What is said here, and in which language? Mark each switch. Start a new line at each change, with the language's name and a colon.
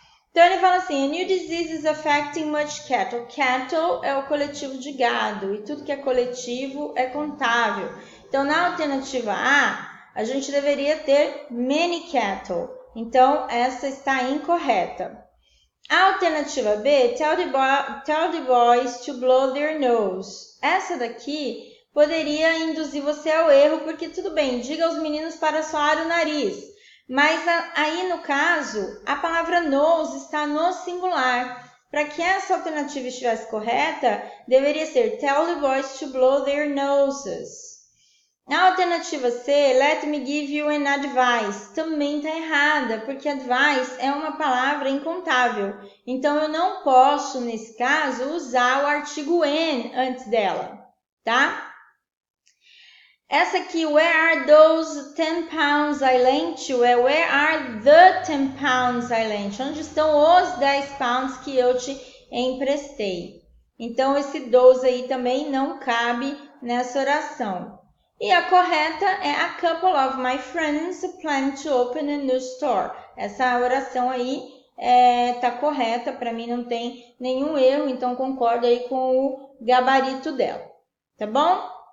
Portuguese: Então, ele fala assim,
English: a new disease is affecting much cattle.
Portuguese: Cattle é o coletivo de gado e tudo que é coletivo é contável. Então, na alternativa A gente deveria ter many cattle. Então, essa está incorreta. A alternativa B,
English: tell the boys to blow their nose.
Portuguese: Essa daqui poderia induzir você ao erro, porque tudo bem, diga aos meninos para soar o nariz. Mas aí, no caso, a palavra nose está no singular. Para que essa alternativa estivesse correta, deveria ser
English: tell the boys to blow their noses.
Portuguese: Na alternativa C,
English: let me give you an advice,
Portuguese: também está errada, porque advice é uma palavra incontável. Então, eu não posso, nesse caso, usar o artigo an antes dela, tá? Essa aqui,
English: where are those 10 pounds I lent you? É where are the 10 pounds I lent you?
Portuguese: Onde estão os 10 pounds que eu te emprestei? Então, esse those aí também não cabe nessa oração. E a correta é
English: a couple of my friends plan to open a new store.
Portuguese: Essa oração aí tá correta, para mim não tem nenhum erro, então concordo aí com o gabarito dela, tá bom?